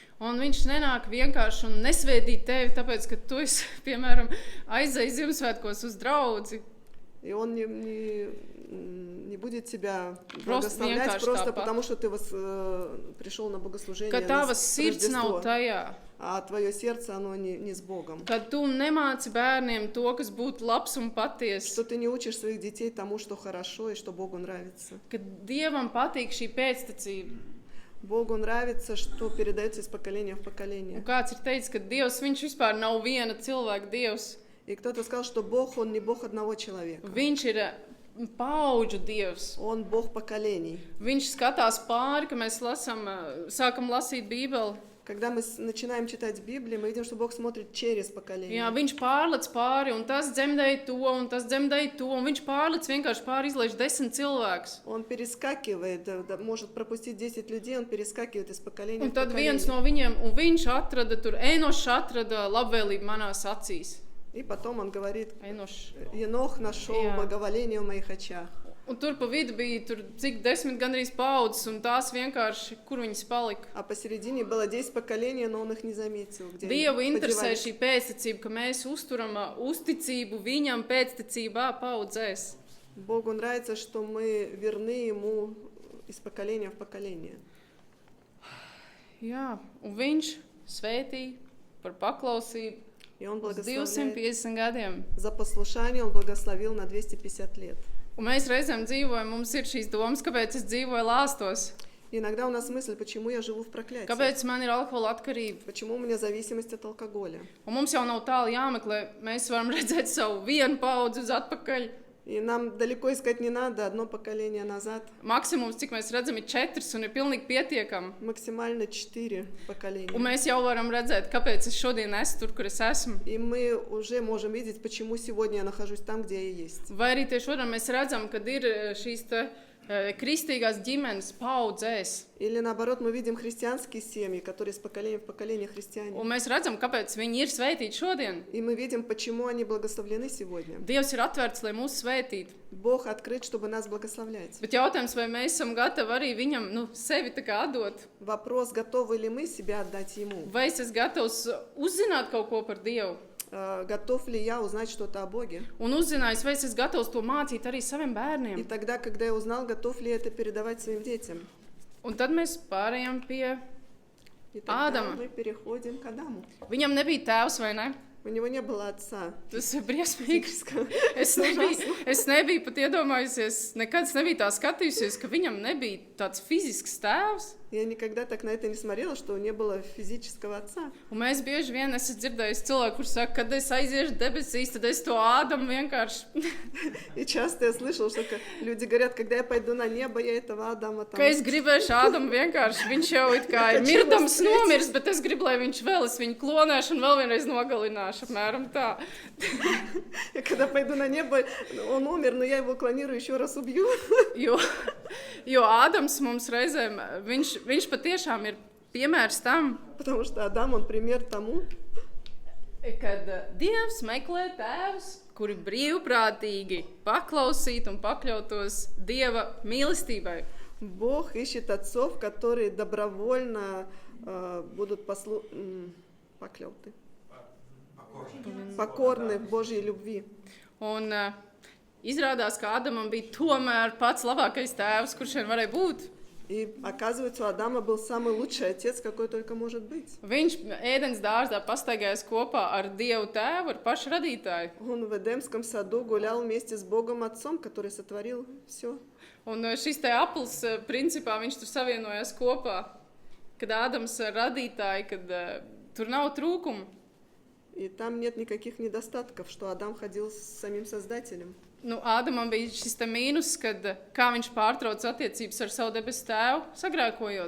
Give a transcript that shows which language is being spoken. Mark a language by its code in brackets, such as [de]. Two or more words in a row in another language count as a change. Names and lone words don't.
[lv] Un viņš nenāk vienkārši un nesvētīt tevi, tāpēc, ka tu esi, piemēram, aizēji Ziemassvētkos uz draudzi. [ru] И Он не будет тебя Просто благословлять [lv] vienkārši [ru] просто [lv] tāpat. [ru] потому, что ты пришел на богослужение [lv] Ka [ru] на [lv] tavas sirds nav [ru] Рождество, [lv] tajā. [ru] а твое сердце, оно не с Богом. [lv] Kad tu nemāci bērniem to, kas būtu labs un patiess. [ru] Что ты не учишь своих детей тому, что хорошо и что Богу нравится. [lv] Kad Dievam patīk šī pēctecība. [ru] Богу нравится, что передается из поколения в [lv] Un [ru] поколение. [lv] kāds ir teicis, ka Dievs, viņš vispār nav viena cilvēka Dievs. [ru] И кто-то сказал, что Бог, Он не Бог одного человека. [lv] Viņš ir paudžu Dievs. [ru] Он Бог поколений. [lv] Viņš skatās pāri, ka mēs sākam lasīt Bībeli. [ru] Когда мы начинаем читать Библию, мы видим, что Бог смотрит через поколение. [lv] Jā, viņš pārlec pāri, un tas dzemdēja to, un tas dzemdēja to, un viņš pārlec vienkārši pāri izlaiž 10 cilvēkus. [ru] Он перескакивает, может пропустить 10 людей, он перескакивает из поколения [lv] Un [ru] в [lv] tad viens [ru] поколение. [lv] no viņiem, un viņš atrada tur, Enošs atrada labvēlību manās acīs. [ru] И потом он говорит, Enošs. Енох нашел [lv] Jā. [ru] благоволение в моих очах. [lv] Un tur pa vidu bija tur cik 10 gandrīz paudzes, un tās vienkārši, kur viņas palika. [ru] А посередине было 10 поколений, но он их не заметил. Где [lv] Dievu [ru] они [lv] interesē [ru] подевались. [lv] šī pēctecība, ka mēs uzturam uzticību viņam pēctecībā paudzēs. [ru] Богу нравится, что мы верны Ему из поколения в поколение. [lv] Jā, un viņš svētīja par paklausību [ru] И Он [lv] uz [ru] благословляет [lv] 250 gadiem. [ru] за послушание, Он благословил на 250 лет. [lv] Un mēs reizēm dzīvojam, mums ir šīs domas, kāpēc es dzīvoju lāstos, [ru] И иногда у нас мысль, почему я живу в проклятии, [lv] kāpēc man ir alkohola atkarība. [ru] почему у меня зависимость от алкоголя. [lv] Un mums jau nav tālu jāmeklē, mēs varam redzēt savu vienu paudzi uz atpakaļ. [ru] И нам далеко искать не надо, одно поколение назад, [lv] Maksimums, cik mēs redzam, ir 4 un ir pilnīgi pietiekami. [ru] максимально 4 поколения. [lv] Un mēs jau varam redzēt, kāpēc es šodien esmu tur, kur es esmu. [ru] И мы уже можем видеть, почему сегодня я нахожусь там, где я есть. [lv] Vai arī tieši šodien mēs redzam, kad ir šīs te kristīgās ģimenes paudzēs. [ru] Или наоборот, мы видим христианские семьи, которые с поколения в поколение христиане. [lv] Un mēs redzam, kāpēc viņi ir svētīti šodien. [ru] И мы видим, почему они благословлены сегодня. [lv] Dievs ir atvērts, lai mūs svētītu. [ru] Bог открыт, чтобы нас благословлять. [lv] Bet jautājums, vai mēs esam gatavi arī viņam sevi tā kā atdot? [ru] Вопрос, готовы ли мы себя отдать Ему? [lv] Vai es esmu gatavs uzzināt kaut ko par Dievu? [ru] Готов ли я узнать что-то о Боге? [lv] Un uzzinājis, vai es esmu gatavs to mācīt arī saviem [ru] И [lv] bērniem? [ru] тогда, когда я узнал, готов ли я это передавать своим детям? [lv] Un tad mēs pārējām pie [ru] И тогда [lv] Ādama. [ru] мы переходим к Адаму. [lv] Viņam nebija tēvs, vai ne? [ru] У него не было отца. [lv] Tas ir briesmīgi. Es nebiju pat iedomājusies, nekad nebiju tā skatījusies, ka viņam nebija tāds fizisks tēvs. [ru] Я никогда так на это не смотрела, что не было физического отца. [lv] Un mēs bieži vien esam dzirdējuši cilvēku, kurš saka, kad es aiziešu debesīs, tad es to Ādamu vienkārši. [ru] И часто я слышала, что люди говорят, когда я пойду на небо, я этого Адама там... [lv] Ka es gribēšu Ādamu vienkārši, viņš jau it kā ir mirdams nomirs, bet es gribu, lai viņš vēl, es viņu klonēšu un vēl vienreiz nogalināšu, apmēram tā. [ru] Я когда пойду на небо, он умер, но я его клонирую, еще раз убью. [lv] Jo Ādams mums reizēm, viņš patiešām ir piemērs tam, [ru] Потому что Адам, он пример тому, [lv] kad Dievs meklē tēvus, kuri brīvprātīgi paklausītu un pakļautos Dieva mīlestībai. [ru] Бог ищет отцов, которые добровольно будут покорны в Божьей любви. [lv] Un izrādās, ka Ādamam bija tomēr pats labākais tēvs, kurš vien varēja būt. [ru] И оказывается, у Адама был самый лучший отец, какой только может быть. [lv] Viņš ēdienas dārzā pastaigājās kopā ar Dievu tēvu, ar pašu radītāju. [ru] Он в Эдемском саду гулял вместе с Богом Отцом, который сотворил все. [lv] Un šis te aplis, principā, viņš tur savienojās kopā, kad Ādams radītāji, kad tur nav trūkumu. [ru] И там нет никаких недостатков, что Адам ходил с самим Создателем. [lv] Nu, Ādamam bija šis te mīnus, kad kā viņš pārtrauc attiecības ar savu debesu tēvu, sagrēkojot.